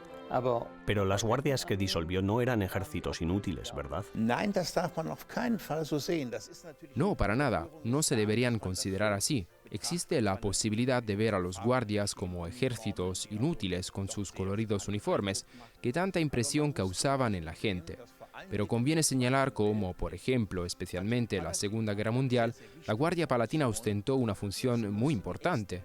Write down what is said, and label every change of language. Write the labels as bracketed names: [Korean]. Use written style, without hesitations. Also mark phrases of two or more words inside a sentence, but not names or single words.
[Spanish] Pero las guardias que disolvió no eran ejércitos inútiles, ¿verdad? [German] Nein, das darf man auf keinen Fall so sehen. Das ist natürlich [Spanish] No, para nada, no se deberían considerar así. Existe la posibilidad de ver a los guardias como ejércitos inútiles con sus coloridos uniformes, que tanta impresión causaban en la gente. Pero conviene señalar cómo, por ejemplo, especialmente en la Segunda Guerra Mundial, la Guardia Palatina ostentó una función muy importante.